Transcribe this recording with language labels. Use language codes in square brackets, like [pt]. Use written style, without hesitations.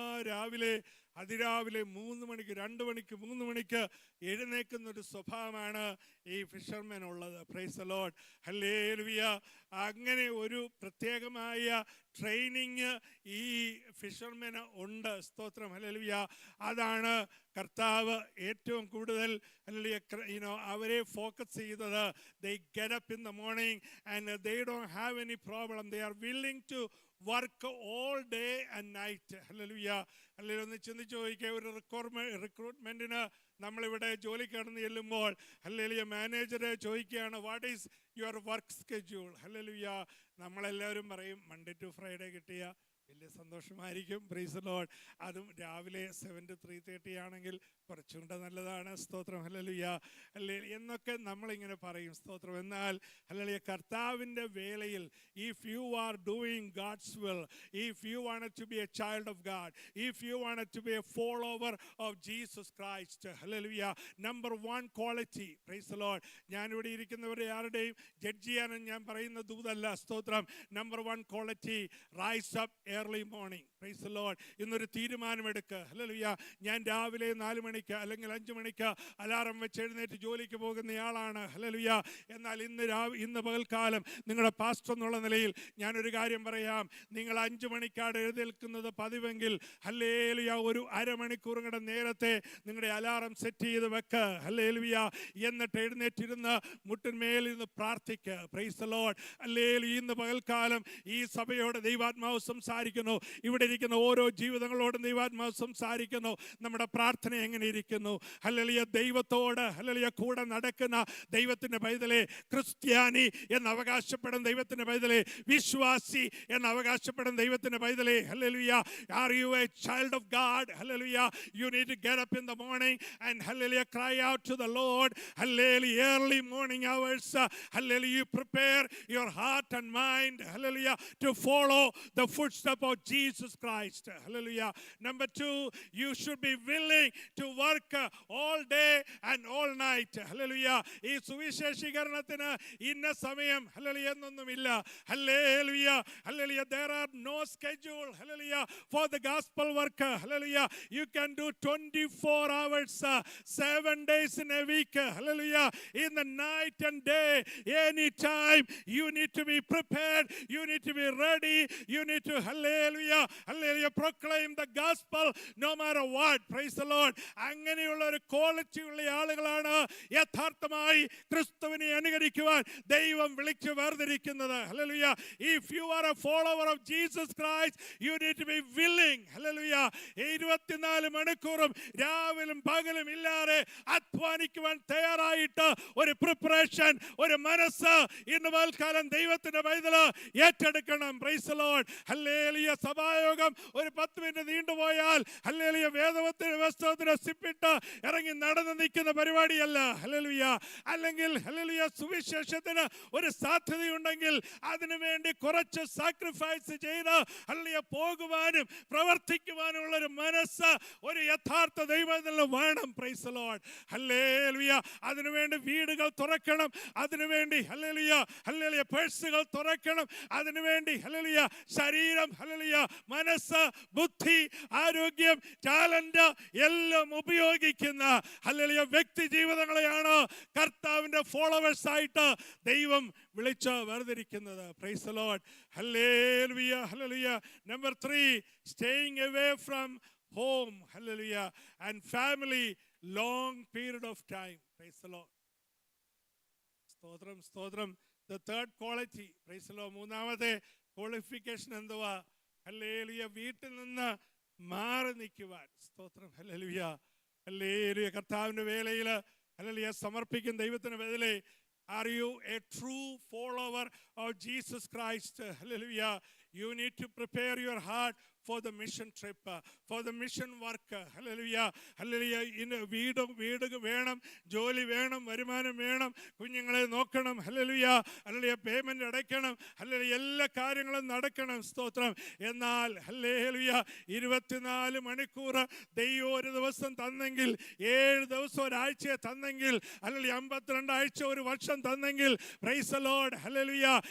[ml] രാവിലെ, അതിരാവിലെ 3 മണിക്ക്, 2 മണിക്ക്, 3 മണിക്ക് എഴുന്നേൽക്കുന്നൊരു സ്വഭാവമാണ് ഈ ഫിഷർമാൻ ഉള്ളത്. Praise the Lord. ഹല്ലേലൂയ. അങ്ങനെ ഒരു പ്രത്യേകമായ ട്രെയിനിങ് ഈ ഫിഷർമാന് ഉണ്ട്. സ്തോത്രം. ഹല്ലേലൂയ. അതാണ് കർത്താവ് ഏറ്റവും കൂടുതൽ, ഹല്ലേലൂയ, അവരെ ഫോക്കസ് ചെയ്തത്. [en] They get up in the morning and they don't have any problem. They are willing to work all day and night. Hallelujah. [ml] അല്ലെങ്കിൽ ഒന്ന് ചിന്തിച്ച് ചോദിക്കുക, ഒരു റിക്രൂട്ട്മെന്റിന് നമ്മളിവിടെ ജോലിക്ക് കടന്ന് ചെല്ലുമ്പോൾ ഹല്ലേലൂയ മാനേജർ ചോദിക്കുകയാണ്, [en] What is your work schedule? [ml] Hallelujah. നമ്മളെല്ലാവരും പറയും [en] Monday to Friday [ml] കിട്ടിയ വലിയ സന്തോഷമായിരിക്കും. Praise the Lord. അതും രാവിലെ 7 to 3:30 ആണെങ്കിൽ കുറച്ചുകൂടെ നല്ലതാണ്. സ്തോത്രം. ഹല്ലേലൂയ. അല്ലേ എന്നൊക്കെ നമ്മളിങ്ങനെ പറയും. സ്തോത്രം. എന്നാൽ ഹല്ലേലൂയ കർത്താവിൻ്റെ വേളയിൽ [en] if you are doing God's will, if you wanted to be a child of God, if you wanted to be a follower of Jesus Christ, hallelujah, number one quality, praise the Lord. [ml] ഞാനിവിടെ ഇരിക്കുന്നവരെ ആരുടെയും judge ചെയ്യാനും ഞാൻ പറയുന്ന ദൂതല്ല. സ്തോത്രം. [en] Number one quality, rise up early morning. Praise the Lord. [ml] ഇന്നൊരു തീരുമാനമെടുക്കുക. Hallelujah. ഞാൻ രാവിലെ 4 മണിക്ക് അല്ലെങ്കിൽ 5 മണിക്ക് അലാറം വെച്ച് എഴുന്നേറ്റ് ജോലിക്ക് പോകുന്നയാളാണ്. ഹല്ലേലൂയ. എന്നാൽ ഇന്ന് പകൽക്കാലം നിങ്ങളുടെ പാസ്റ്റർ എന്നുള്ള നിലയിൽ ഞാനൊരു കാര്യം പറയാം. നിങ്ങൾ 5 മണിക്കാണ് എഴുന്നേൽക്കുന്നത് പതിവെങ്കിൽ ഹല്ലേലൂയ ഒരു അരമണിക്കൂർ കൂടെ നേരത്തെ നിങ്ങളുടെ അലാറം സെറ്റ് ചെയ്ത് വെക്ക്. ഹല്ലേലൂയ. എന്നിട്ട് എഴുന്നേറ്റിരുന്ന് മുട്ടിന്മേൽ ഇരുന്ന് പ്രാർത്ഥിക്കുക. Praise the Lord. ഹല്ലേലൂയ. ഇന്ന് പകൽക്കാലം ഈ സഭയോട് ദൈവാത്മാവ് സംസാരിക്കുന്നു. ഇവിടെ ഇരിക്കുന്ന ഓരോ ജീവിതങ്ങളോടും ദൈവാത്മാവ് സംസാരിക്കുന്നു. നമ്മുടെ പ്രാർത്ഥന എങ്ങനെ ഇരിക്കുന്നു? ഹല്ലേലൂയ. ദൈവത്തോട് ഹല്ലേലൂയ കൂടെ നടക്കുന്ന ദൈവത്തിൻ്റെ പൈതലെ, ക്രിസ്ത്യാനി എന്ന് അവകാശപ്പെടുന്ന ദൈവത്തിൻ്റെ പൈതലെ, വിശ്വാസി എന്ന് അവകാശപ്പെടുന്ന ദൈവത്തിൻ്റെ പൈതലെ, hallelujah, [en] are you a child of God? Hallelujah. You need to get up in the morning and hallelujah cry out to the Lord. Hallelujah. Early morning hours. Hallelujah. You prepare your heart and mind. Hallelujah. To follow the footsteps of Jesus Christ. Hallelujah. Number 2, you should be willing to work all day and all night. Hallelujah. [ml] ഈ സുവിശേഷീകരണത്തിന് ഇന്ന സമയം hallelujah എന്നൊന്നുമില്ല. [en] Hallelujah. Hallelujah. There are no schedule. Hallelujah. For the gospel work. Hallelujah. You can do 24 hours, 7 days in a week. Hallelujah. In the night and day, anytime you need to be prepared. You need to be ready. You need to hallelujah. Hallelujah. Proclaim the gospel no matter what. Praise the Lord. [ml] അങ്ങനെയുള്ള ഒരു quality ഉള്ള ആളുകളാണ് യഥാർത്ഥമായി ക്രിസ്തുവിനെ അനുകരിക്കുവാൻ ദൈവം വിളിച്ചു വേർതിരിക്കുന്നത്. [en] Hallelujah. If you are a follower of Jesus Christ, you need to be willing. Hallelujah. [ml] 24 മണിക്കൂറും രാവിലും പകലും ഇല്ലാതെ അധ്വാനിക്കുവാൻ തയ്യാറായിട്ട് ഒരു പ്രിപ്പറേഷൻ, ഒരു മനസ്സ് ഇന്ന് പകൽക്കാലം ദൈവത്തിന്റെ പൈതല് ഏറ്റെടുക്കണം. Praise the Lord. ഹല്ലേലൂയ. സഭായോഗം ഒരു 10 മിനിറ്റ് നീണ്ടുപോയാൽ ഹല്ലേലൂയ വേദവത്തിന്റെ വസ്ത്രത്തിന് സിപ്പിട്ട് ഇറങ്ങി നടന്നു നിൽക്കുന്ന പരിപാടിയല്ല. ഹല്ലേലൂയ. അല്ലെങ്കിൽ ഹല്ലേലൂയ സുവിശേഷത്തിന് ഒരു സാധ്യതയുണ്ടെങ്കിൽ അതിനുവേണ്ടി കുറച്ച് സാക്രിഫൈസ് ചെയ്ത് ഹല്ലേലൂയ പോകുവാനും പ്രവർത്തിക്കുവാനുള്ള ഒരു മനസ്സ് ഒരു യഥാർത്ഥ ദൈവത്തിൽ വേണം. Praise the Lord. ഹല്ലേലൂയ. അതിനുവേണ്ടി വീടുകൾ തുറക്കണം. അതിനുവേണ്ടി ഹല്ലേലൂയ ഹല്ലേലൂയ പേഴ്സുകൾ തുറക്കണം. അതിനുവേണ്ടി ഹല്ലേലൂയ ശരീരം, ഹല്ലേലൂയ മനസ്സ്, ബുദ്ധി, ആരോഗ്യം, ടാലന്റ് എല്ലാം ഉപയോഗിക്കുന്ന ഹല്ലേലൂയ വ്യക്തി ജീവിതങ്ങളെയാണ് കർത്താവിന്റെ ഫോളോവേഴ്സ് ആയിട്ട് ദൈവം വിളിച്ച് വേർതിരിക്കുന്നത്. [en] Praise the Lord. Hallelujah. Hallelujah. Number 3, staying away from home, hallelujah, and family long period of time. Praise the Lord. സ്തോത്രം. സ്തോത്രം. The third quality, praise the Lord, [ml] മൂന്നാമത്തെ ക്വാളിഫിക്കേഷൻ എന്തുവാ? ഹല്ലേലൂയ. വീട്ടിൽ നിന്ന് മാറി നിൽക്കുവാൻ. സ്തോത്രം. ഹല്ലേലൂയ. ഹല്ലേലൂയ. കർത്താവിന്റെ വേളയിൽ ഹല്ലേലൂയ സമർപ്പിക്കുന്ന ദൈവത്തിന് ബദലേ, [en] are you a true follower of Jesus Christ? Hallelujah. You need to prepare your heart for the mission trip, for the mission work. Hallelujah. Hallelujah. [ml] ഇന്ന് വീട് വേണം, ജോലി വേണം, വരുമാനം വേണം, കുഞ്ഞുങ്ങളെ നോക്കണം. ഹല്ലേലൂയ. ഹല്ലേലൂയ. പേയ്മെന്റ് അടയ്ക്കണം. ഹല്ലേലൂയ. എല്ലാ കാര്യങ്ങളും നടക്കണം. സ്തോത്രം. എന്നാൽ ഹല്ലേലൂയ 24 മണിക്കൂർ ദൈവം ഒരു ദിവസം തന്നെങ്കിൽ, 7 ദിവസം ഒരാഴ്ചയെ തന്നെങ്കിൽ, ഹല്ലേലൂയ 52 ആഴ്ച ഒരു വർഷം തന്നെങ്കിൽ, പ്രൈസ് ദി ലോർഡ്. ഹല്ലേലൂയ.